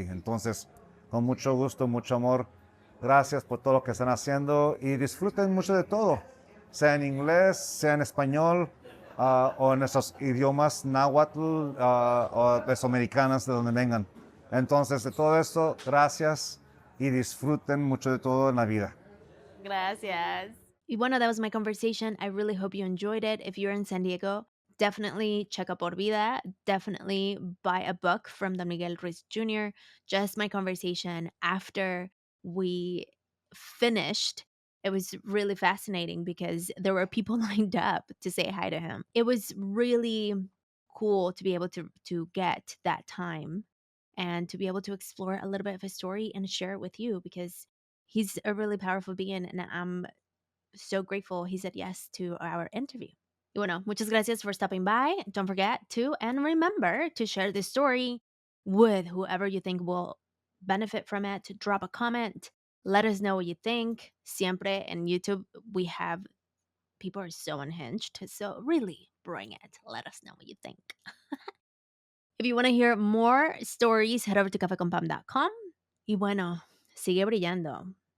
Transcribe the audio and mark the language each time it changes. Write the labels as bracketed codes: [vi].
[es] Entonces, con mucho gusto, mucho amor, gracias por todo lo que están haciendo y disfruten mucho de todo, sea en inglés, sea en español o en nuestros idiomas náhuatl o mesoamericanas, de donde vengan. Entonces, de todo esto, gracias y disfruten mucho de todo en la vida. Gracias. Y bueno, [en] that was my conversation. I really hope you enjoyed it. If you're in San Diego, definitely check out Por Vida. Definitely buy a book from Don Miguel Ruiz Jr. Just my conversation after we finished. It was really fascinating because there were people lined up to say hi to him. It was really cool to be able to get that time and to be able to explore a little bit of his story and share it with you because he's a really powerful being and I'm so grateful he said yes to our interview. [es] Y bueno, muchas gracias [en] for stopping by. Don't forget to, and remember to share this story with whoever you think will benefit from it. Drop a comment. Let us know what you think. Siempre in YouTube, we have people are so unhinged. So really bring it. Let us know what you think. If you want to hear more stories, head over to cafeconpam.com. [es] Y bueno, sigue brillando.